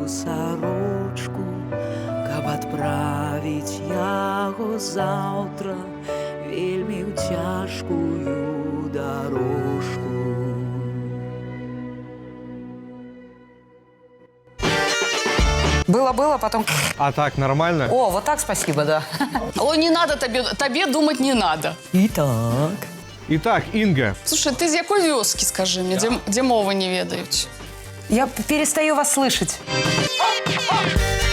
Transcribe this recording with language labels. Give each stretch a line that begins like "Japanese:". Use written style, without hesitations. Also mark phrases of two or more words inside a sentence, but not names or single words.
Belarusian: сорочку, каб адправіць яго заўтра вельмі ў цяжкую дорожку.
Russian: Было, потом... А так, нормально? О, вот так спасибо, да. Ой, не надо табе думать не надо. Итак... Итак, Инга.
Belarusian: Слушай, ты з якой вёскі,
Russian: скажи мне,
Belarusian: дзе мовы не ведаюць?
Russian: Я перестаю вас слышать.